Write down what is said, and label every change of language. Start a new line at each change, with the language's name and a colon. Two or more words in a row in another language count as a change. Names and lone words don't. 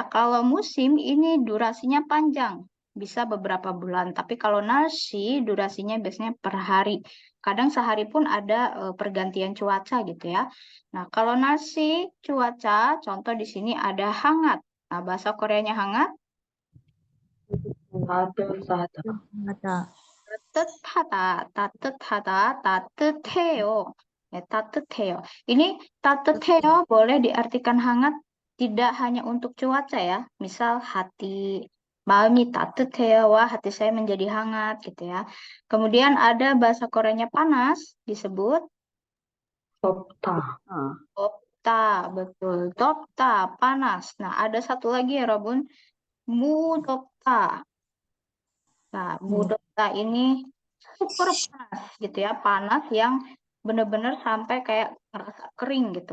Indonesian: Kalau musim ini durasinya panjang, bisa beberapa bulan. Tapi kalau narsi durasinya biasanya per hari. Kadang sehari pun ada pergantian cuaca gitu ya. Nah, kalau narsi cuaca, contoh di sini ada hangat. Nah, bahasa Koreanya hangat.
Korean: 따뜻하다, 하다, 따뜻하다, 따뜻하다, 따뜻해요. Ya, 따뜻해요.
Indonesian: Ini 따뜻해요 boleh diartikan hangat tidak hanya untuk cuaca ya. Misal hati,
Korean: malam이 따뜻해요.
Indonesian: Wah, hati saya menjadi hangat gitu ya. Kemudian ada bahasa Koreanya panas disebut
Korean: 덥다, 덥다, betul. 덥다, panas.
Indonesian: Nah, ada satu lagi ya, Robun.
Korean: 무덥다.
Indonesian: Nah, mudah ini super panas gitu ya, panas yang benar-benar sampai kayak ngerasa kering gitu.